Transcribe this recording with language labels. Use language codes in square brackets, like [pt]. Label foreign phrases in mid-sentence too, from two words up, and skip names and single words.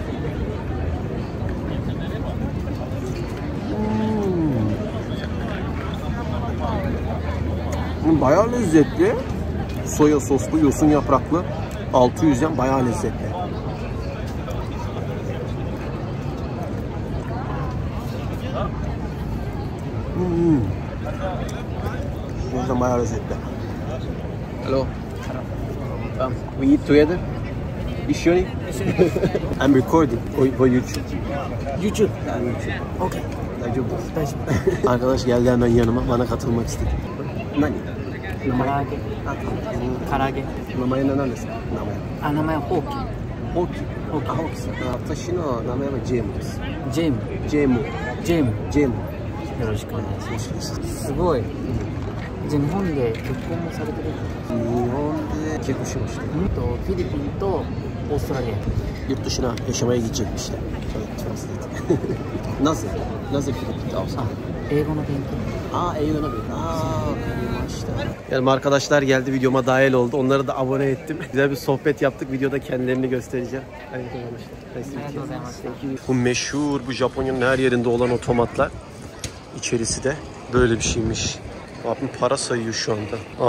[tr] Bayağı lezzetli. Soya soslu, yosun yapraklı. 600 yen bayağı lezzetli. O yüzden bayağı lezzetli. [en] Hello. We eat together? İşyoni? I'm recording for YouTube. YouTube. Okay. [tr] Arkadaş geldi hemen yanıma, bana katılmak istedi. [ja] Nani? 唐揚げ唐揚げ名前は何ですか？名前。名前はホウキホウキ。あ、ホウキさん。私の名前はジェームです。ジェームジェーム。ジェームジェーム。よろしくお願いします。すごい。じゃあ日本で結婚もされてる？日本で結婚しました。フィリピンとオーストラリア。 [tr] yurt dışına yaşamaya gidecekmişler. Nasıl? Nasıl Filipin'de olsa? [ja] 英語の勉強。 [tr] Aa, [ja] 英語の勉強。わかりました。 [tr] Yani arkadaşlar geldi, videoma dahil oldu. Onları da abone ettim. Güzel bir sohbet yaptık. Videoda kendilerini göstereceğim. Bu meşhur, bu Japonya'nın her yerinde olan otomatlar. İçerisi de böyle bir şeymiş. Abim para sayıyor şu anda.